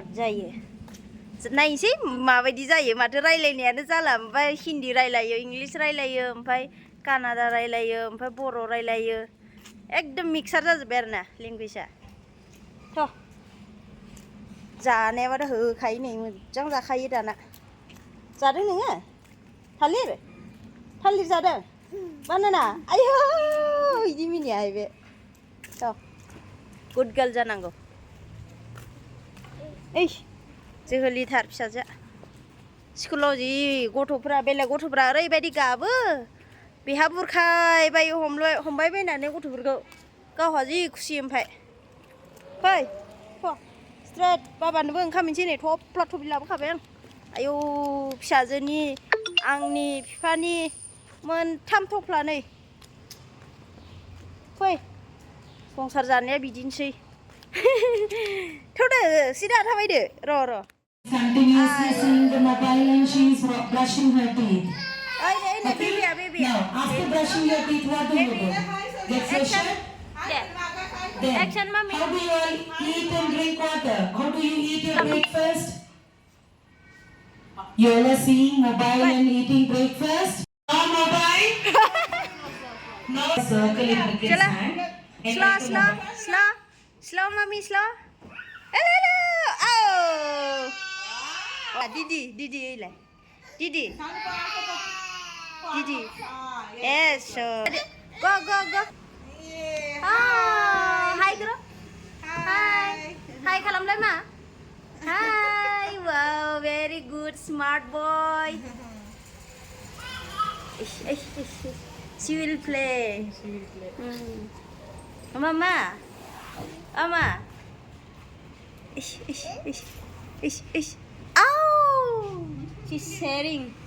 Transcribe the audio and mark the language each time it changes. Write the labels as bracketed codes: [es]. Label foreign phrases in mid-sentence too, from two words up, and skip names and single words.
[brx] जायो नायनोसै माबायदि जायो माथो रायलायनायानो जाला ओमफ्राय हिन्दी रायलायो इंलिस रायलायो ओमफ्राय कानाडा रायलायो ओमफ्राय बर' रायलायो एकदम मिक्सार जाजोब्बाय आरो ना लेंगुवेजआ थ' जानायाबाथ' होखायो नै मोजां जाखायो दाना जादों नोङो थालिर जादों Banana. [en] Ayo, ini mini ya ibe. So, good girl जानांगौ. [brx] जोहोलिथार फिसाजो. स्कुलाव जि गथ'फ्रा बेलेग गथ'फ्रा ओरैबायदि गाबो. बेहा बुरखायबाय हमबाय बायनानै गथ'फोरखौ गावहा जि खुसि ओमफ्राय. फै, स्ट्रेट बाबानोबो ओंखाम मोनसे नै थफ्ला थफ्लि लाबोखाबाय आं. आयौ फिसाजोनि आंनि बिफानि मोनथाम थफ्ला नै. फै संसार जानाया बिदिनोसै. थौदो सिदा थाबायदो र'. [en] Continuously seeing the mobile and she is brushing her teeth. Okay? Baby. Now, after brushing your teeth, what do you do? Get fresher? Then, Action, mommy. how do you all eat and drink water? How do you eat your breakfast? You all are seeing mobile and eating breakfast? No mobile? No circle in the kid's hand. Slow, mommy, slow. Hello. Oh. Didi. Yes, sure. Go. Oh, hi, girl. Hi, [brx] kalamlay ma. [en] Hi, wow, very good, smart boy. She will play. Mama. Oh, she's sharing.